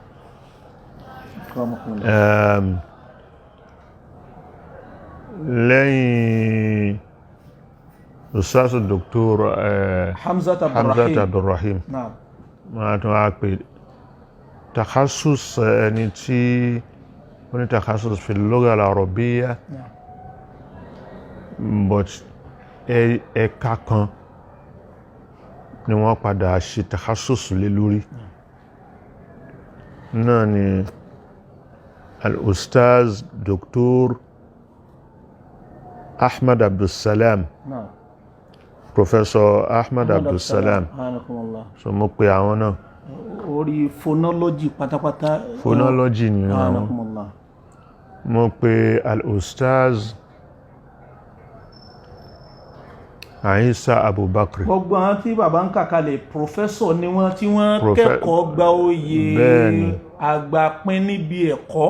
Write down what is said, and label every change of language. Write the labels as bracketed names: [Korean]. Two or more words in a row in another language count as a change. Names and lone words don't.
[Yoruba] lẹ́yìn Ustaz Dr. Hamzat Abdulrahim máa tún wá pé takhasus ẹni tí ó ní takhasus fi [Arabic] اللغة العربية [Yoruba] but ẹ̀ka kan ni wọ́n padà ṣe takhasus lé lórí náà ni al-Ustaz Dr. Ahmad Abdulsalam Professor Ahmad Abdulsalam so mo pe àwọn náà orí phonology pátápátá phonology ni àwọn mo pe al-Ustaz Aisa Abubakar gbogbo àwọn tí bàbá ń kàkalẹ̀ professor ni wọ́n tí wọ́n kẹ́kọ̀ọ́ gba oyè àgbàpín níbi ẹ̀kọ́.